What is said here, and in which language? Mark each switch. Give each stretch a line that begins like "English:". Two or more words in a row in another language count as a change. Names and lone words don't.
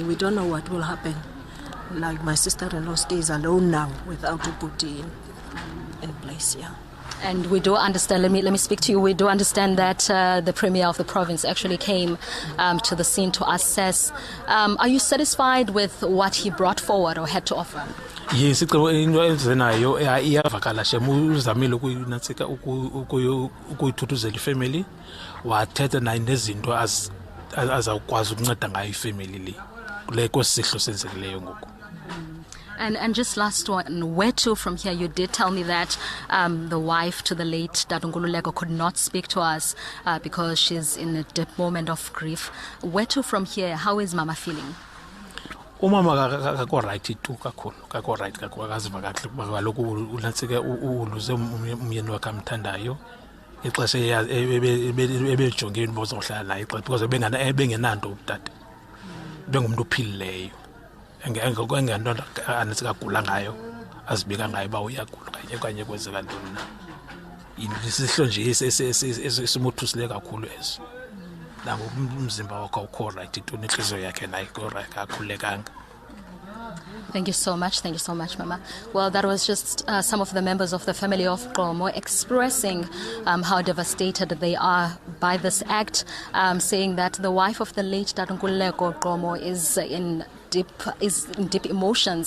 English: We don't know what will happen. Like my sister-in-law stays alone now without a booty in place, yeah. And we do understand, let me speak to you, we do understand that the Premier of the province actually came to the scene to assess. Are you satisfied with what he brought forward or had to offer? Yes,
Xhosa: into enzenayo iyavakala shemu uzamile ukuyinatsika ukuyithuthuzela ifamily wathetha nayo nezinto azawukwazi ukunceda ngayo ifamily le kule kwesihlo senzekileyo ngoku.
English: And just last one, where to from here? You did tell me that the wife to the late Nqonji could not speak to us because she's in a deep moment of grief. Where to from here? How is Mama feeling?
Xhosa: Umama kako right tu kako right kako akaziva kahle kuba kaloku unatsike uluze umyeni wakhe amthandayo ixesha ebejonge into bozohlala naye because bengenanto utata bengumuntu ophilileyo engento anetsikagula ngayo azibika ngayo uba uyagula kanye kwenzeka ntoni na isihlo nje esimothusileyo kakhulu eso nangoku umzimba wakho awukho right intoni inhliziyo yakhe nayo akakhululekanga.
English: Thank you so much, Mama. Well, that was just some of the members of the family of Gqeberha expressing how devastated they are by this act, saying that the wife of the late Gqeberha is in deep emotions.